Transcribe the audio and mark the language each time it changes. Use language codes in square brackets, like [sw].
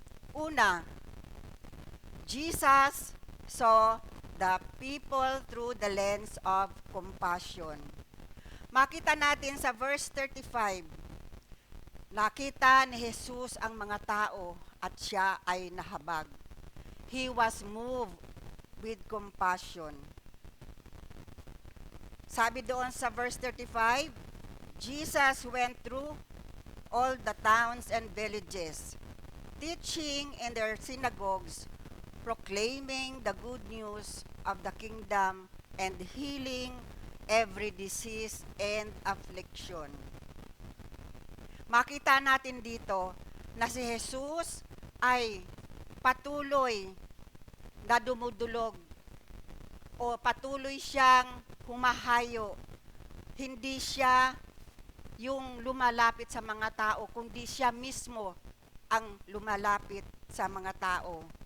[en] Una, Jesus saw the people through the lens of compassion. [tl] Makita natin sa verse 35, nakita ni Jesus ang mga tao at siya ay nahabag. [en] He was moved with compassion. [tl] Sabi doon sa [en] verse 35, Jesus went through all the towns and villages, teaching in their synagogues, proclaiming the good news of the kingdom, and healing every disease and affliction. [tl] Makita natin dito na si Jesus ay patuloy na dumudulog o patuloy siyang humahayo. Hindi siya yung lumalapit sa mga tao, kundi siya mismo ang lumalapit sa mga tao.